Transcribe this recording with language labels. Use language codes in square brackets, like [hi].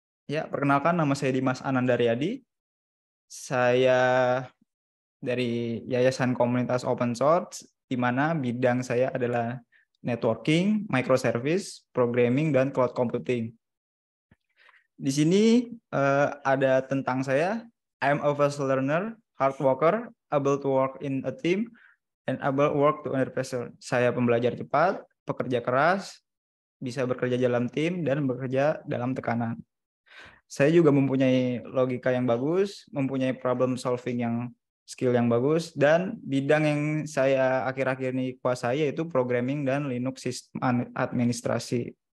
[id] Ya, perkenalkan nama saya Dimas Anandaryadi. Saya dari Yayasan Komunitas Open Source, di mana bidang saya adalah networking, microservice, programming, dan cloud computing. Di sini ada tentang saya. [en] I'm a fast learner, hard worker, able to work in a team, and able to work to under pressure. [id] Saya pembelajar cepat, pekerja keras, bisa bekerja dalam tim, dan bekerja dalam tekanan. Saya juga mempunyai logika yang bagus, mempunyai problem solving yang skill yang bagus, dan bidang yang saya akhir-akhir ini kuasai yaitu programming dan Linux sistem administrasi.